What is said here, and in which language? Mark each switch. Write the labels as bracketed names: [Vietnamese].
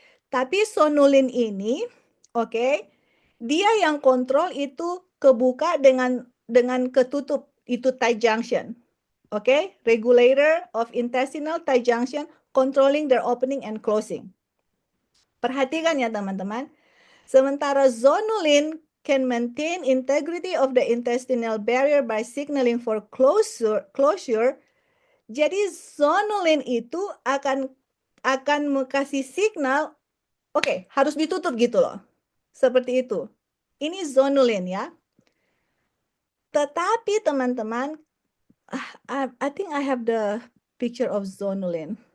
[Indonesian] Tapi zonulin ini, oke, dia yang kontrol itu kebuka dengan dengan ketutup, itu tight junction. [English] Oke, regulator of intestinal tight junction controlling their opening and closing. [Indonesian] Perhatikan ya teman-teman. Sementara [English] zonulin can maintain integrity of the intestinal barrier by signaling for closure. [Indonesian] Jadi zonulin itu akan kasih signal, oke, harus ditutup gitu loh. Seperti itu. Ini zonulin ya. Tetapi teman-teman, [English] I think I have the picture of zonulin.